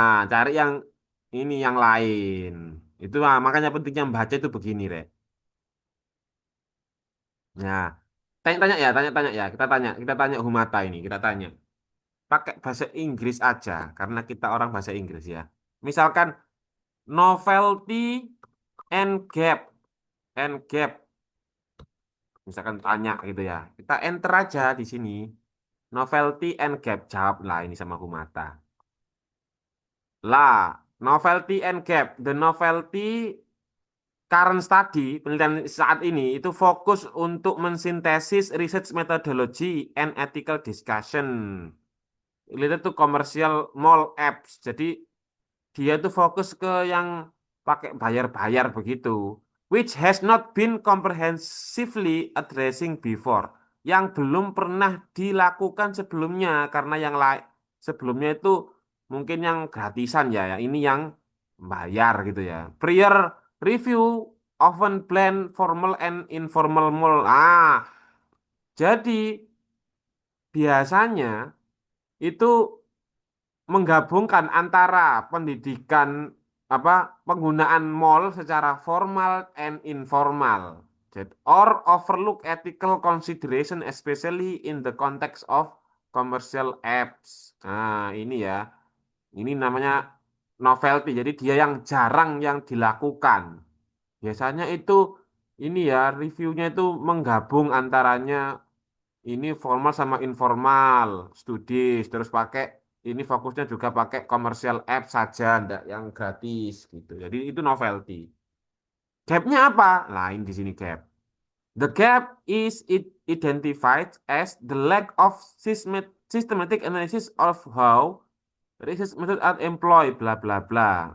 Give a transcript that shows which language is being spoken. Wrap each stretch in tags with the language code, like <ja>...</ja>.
<id>Cari yang ini yang lain. Itu makanya pentingnya membaca itu begini, Rek. Nah, tanya-tanya ya, tanya-tanya ya. Kita tanya Humata ini, kita tanya. Pakai bahasa Inggris aja, karena kita orang bahasa Inggris ya.</id> <en>Misalkan novelty and gap, and gap.</en> <id>Misalkan tanya gitu ya. Kita enter aja di sini. Novelty and gap, jawab lah ini sama Humata.</id> <en>Lah, novelty and gap. The novelty current study,</en> <id>penelitian saat ini itu fokus untuk mensintesis</id> <en>research methodology and ethical discussion related to commercial mall apps.</en> <id>Jadi dia tuh fokus ke yang pakai bayar-bayar begitu,</id> <en>which has not been comprehensively addressing before,</en> <id>yang belum pernah dilakukan sebelumnya karena yang lain sebelumnya itu mungkin yang gratisan ya, ya ini yang bayar gitu ya.</id> <en>Prior review often blend formal and informal mall.</en> <id>Jadi biasanya itu menggabungkan antara pendidikan apa penggunaan mall secara</id> <en>formal and informal. Or overlook ethical consideration especially in the context of commercial apps.</en> <id>Nah, ini ya. Ini namanya novelty. Jadi dia yang jarang yang dilakukan. Biasanya itu ini ya reviewnya itu menggabung antaranya ini formal sama informal, studis, terus pakai ini fokusnya juga pakai komersial app saja, ndak yang gratis gitu. Jadi itu novelty. Gapnya apa? Lain di sini gap.</id> <en>The gap is identified as the lack of systematic analysis of how research methods are employed, bla bla bla.</en>